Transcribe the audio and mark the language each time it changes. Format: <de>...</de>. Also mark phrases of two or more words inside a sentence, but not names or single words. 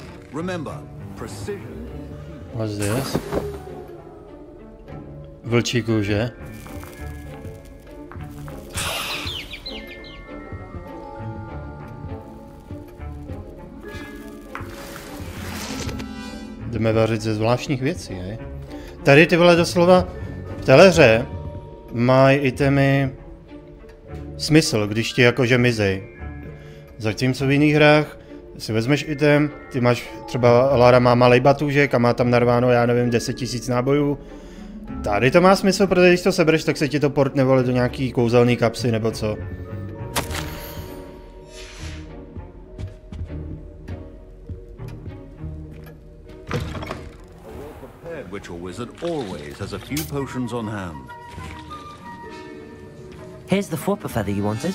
<en>Remember, precision. What's this?</en> <cs>Vlčí kůže. Jdeme vařit ze zvláštních věcí, je? Tady ty vole doslova v téhle hře mají itemy smysl, když ti jakože mizej. Zatímco v jiných hrách si vezmeš item, ty máš třeba Lara má malej batůžek a má tam narváno, já nevím, 10 000 nábojů. Tady to má smysl, protože když to sebereš, tak se ti to portne vole do nějaký kouzelný kapsy nebo co.</cs> <en>Witcher wizard always has a few potions on hand. Here's the Fwopper feather you wanted.</en>